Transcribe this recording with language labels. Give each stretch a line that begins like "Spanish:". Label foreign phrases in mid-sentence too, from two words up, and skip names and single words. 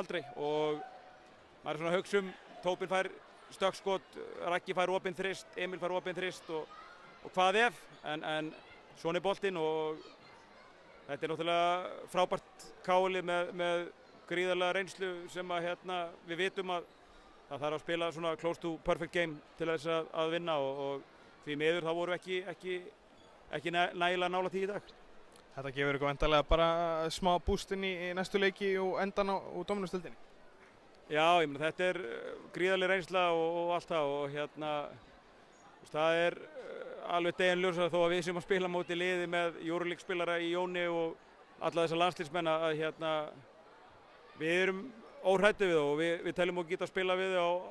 Icelandic: aldrei og maður svona hugsa Tóbin fær stökkskot, Raggi fær opinn þrist, Emil fær opinn þrist og hvað ef, en svona boltinn og þetta náttúrulega frábært káli með gríðarlega reynslu sem við vitum að það þarf að spila svona
English: close to perfect game
Icelandic: til þess að vinna og því miður þá vorum við ekki nægilega nálægt í dag. Þetta gefur ykkur væntanlega bara smá boost inn í næstu leiki og endan á Dominus-deildinni? Já, ég meina þetta gríðarleg reynsla og allt það og það alveg deginljóst þó að við sem að spila móti liði með Euroleague spilara í Jóni og alla þessa landsliðsmenn að við erum óhræddir við og við teljum okkur geta að spila við